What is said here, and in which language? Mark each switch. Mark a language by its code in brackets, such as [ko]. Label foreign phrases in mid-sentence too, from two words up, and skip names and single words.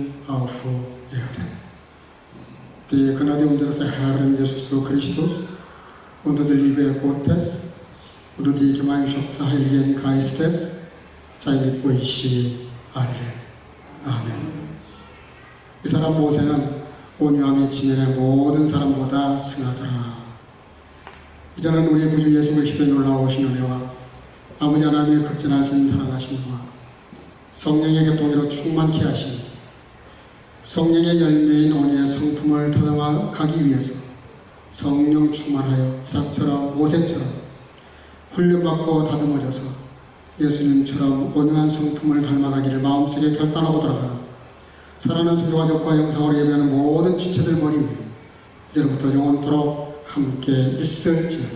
[de] auf Erden. Die Gnade unseres Herrn Jesus Christus und die Liebe Gottes und die Gemeinschaft des Heiligen Geistes sei mit euch allen. [ko] 아멘. 이 사람 모세는 온유함이 지면의 모든 사람보다 승하더라. 이제는 우리 구주 예수 그리스도의 놀라우신 은혜와 아버지 하나님의 극진하신 사랑하심과 성령의 교통으로 충만케 하신 성령의 열매인 온유의 성품을 터득하기 위해서 성령 충만하여 이삭처럼 모세처럼 훈련받고 다듬어져서 예수님처럼 온유한 성품을 닮아가기를 마음속에 결단하고 들어가는 사랑하는 수교가족과 영상으로 예배하는 모든 지체들 머리 위에 이제부터 영원토록 함께 있을지어다.